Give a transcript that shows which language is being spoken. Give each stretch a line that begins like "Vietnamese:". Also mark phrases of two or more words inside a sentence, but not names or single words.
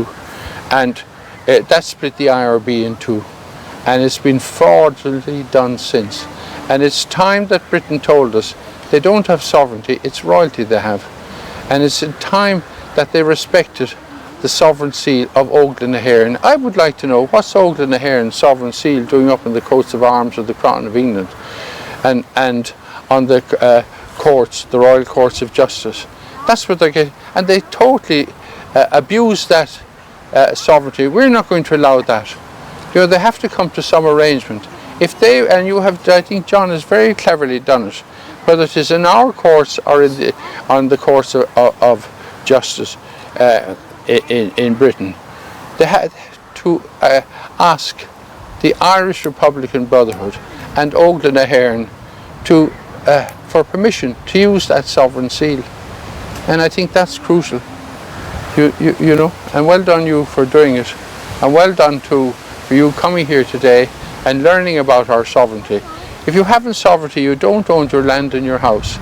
English: And that split the IRB in two, and it's been fraudulently done since. And it's time that Britain told us they don't have sovereignty, it's royalty they have. And it's in time that they respected the sovereign seal of Óglaigh na hÉireann. I would like to know, what's Óglaigh na hÉireann's sovereign seal doing up in the coats of arms of the Crown of England and on the courts, the Royal Courts of Justice? That's what they're getting, and they totally abuse that sovereignty. We're not going to allow that. You know, they have to come to some arrangement. If they, and you have, I think John has very cleverly done it, whether it is in our courts or on the courts of justice in Britain, they had to ask the Irish Republican Brotherhood and Óglaigh na hÉireann for permission to use that sovereign seal, and I think that's crucial. You know, and well done you for doing it, and well done too for you coming here today and learning about our sovereignty. If you haven't sovereignty, you don't own your land and your house.